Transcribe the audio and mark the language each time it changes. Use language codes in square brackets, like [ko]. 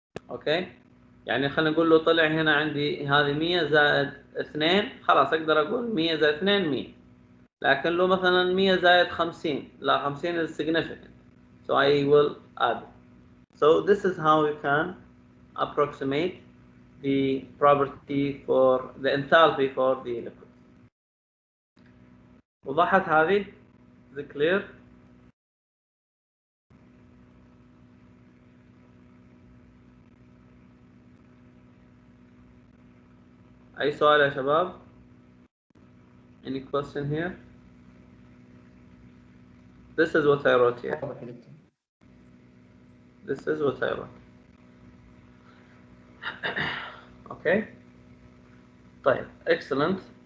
[en] Okay, [ar] يعني خلينا نقول له طلع هنا عندي هذه 100 زائد 2، خلاص اقدر اقول 100 زائد 2 100. لكن لو مثلا 100 زائد 50، لا [en] 50 is significant, so I will add it. So this is how you can approximate the property for the enthalpy for the liquid. [ar] وضحت هذه؟ [en] Is it clear? [ar] أي سؤال يا شباب؟ [en] Any question here? This is what I wrote here. This is what I wrote. Okay. [ar] طيب, [en] excellent.